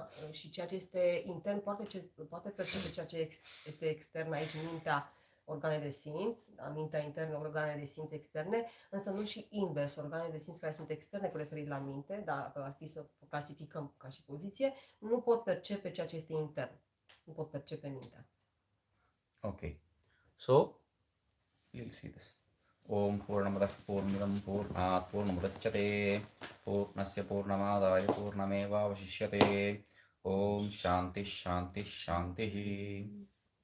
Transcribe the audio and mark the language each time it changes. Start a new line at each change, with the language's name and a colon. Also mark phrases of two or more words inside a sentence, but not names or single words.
Romanian: Și ceea ce este intern poate percepe ceea ce este extern aici, mintea, organele de simț, da? Mintea internă, organele de simț externe, însă nu și invers, organele de simț care sunt externe cu referire la minte, dacă ar fi să clasificăm ca și poziție, nu pot percepe ceea ce este intern, nu pot percepe mintea.
English: Okay, so we'll see this.
Sanskrit: ॐ पूर्णमदः पूर्णमिदं पूर्णात् पूर्णमुदच्यते पूर्णस्य पूर्णमादाय पूर्णमेवावशिष्यते. ॐ शान्ति शान्ति शान्ति.